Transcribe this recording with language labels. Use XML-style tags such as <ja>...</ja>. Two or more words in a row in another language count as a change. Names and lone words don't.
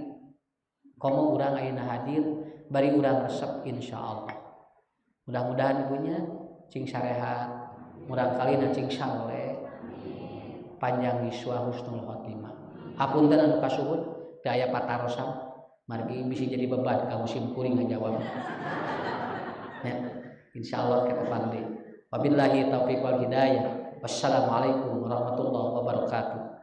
<su>Komo urang ayeuna hadir bari urang resep insyaallah. Mudah-mudahan ibunya cing sarehat, murang kalina cing saleh, panjang yuswa</su> <ar>حسن الخاتمة.</ar> <su>Hapunten anu kasuhun teu aya patarosan, margi bisi jadi beban ka musim kuring ngajawab.</su> <id>Ya, insyaallah kita pandai.</id> <ar>وبالله التوفيق والهداية. والسلام عليكم ورحمة الله وبركاته.</ar>